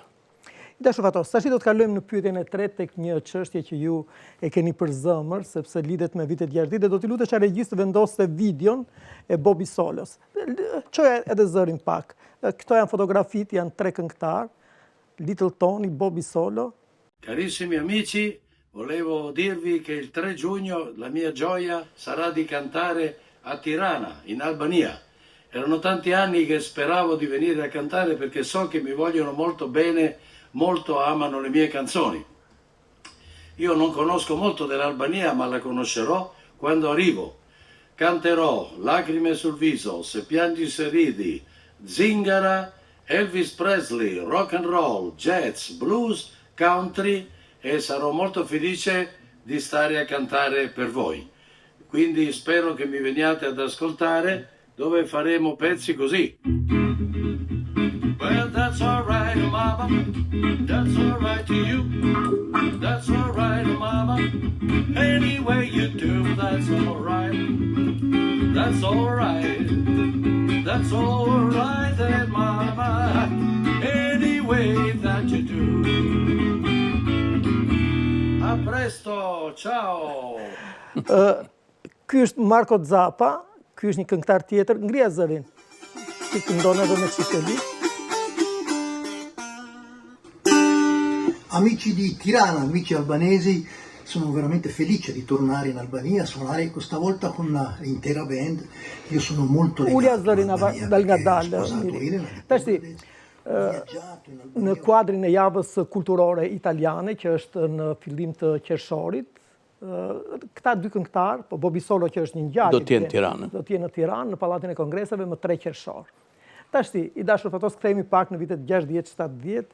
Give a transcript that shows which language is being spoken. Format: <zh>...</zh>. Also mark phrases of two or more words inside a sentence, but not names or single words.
<sq>Dashur Fatos, tash do të kalojmë në pyetjen e tretë tek një çështje që ju e keni për zëmër, sepse lidhet me vitet 6 dhe do t'i lutesh regjist të vendoste videon e Bobi Solos. Çoja edhe zërin pak. Këto janë fotografitë, janë 3 këngëtar, Little Tony, Bobi Solo.</sq> <it>Carissimi amici, volevo dirvi che il 3 giugno la mia gioia sarà di cantare a Tirana, in Albania. Erano tanti anni che speravo di venire a cantare perché so che mi vogliono molto bene, molto amano le mie canzoni. Io non conosco molto dell'Albania, ma la conoscerò quando arrivo. Canterò Lacrime sul viso, Se piangi se ridi, Zingara, Elvis Presley,</it> <en>rock and roll,</en> <it>jazz, blues, country e sarò molto felice di stare a cantare per voi. Quindi spero che mi veniate ad ascoltare dove faremo pezzi così.</it> <en>Well, that's all right, mama. That's all right to you. That's all right, mama. Any way you do, that's all right. That's all right. That's all right, then, mama. Any way that you do.</en> <it>A presto, ciao.</it> <sq>Ky është Marko Zappa, ky është një këngëtar tjetër, ngrija zërin. Ti këndon edhe me çiftelli.</sq> <it>Amici di Tirana, amici albanesi, sono veramente felice di tornare in Albania a suonare questa volta con l'intera band. Io sono molto legato all'Albania,</it> <sq>Tashti, në kuadrin e javës kulturore italiane, që është në fillim të qershorit, këta 2 këngëtar, po Bobi Solo që është një ngjarje, do të jenë në Tiranë. Do të jenë në Tiranë, në Pallatin e Kongreseve më 3 qershor. Tashti, i dashur Fatos, kthehemi pak në vitet 60-70.</sq>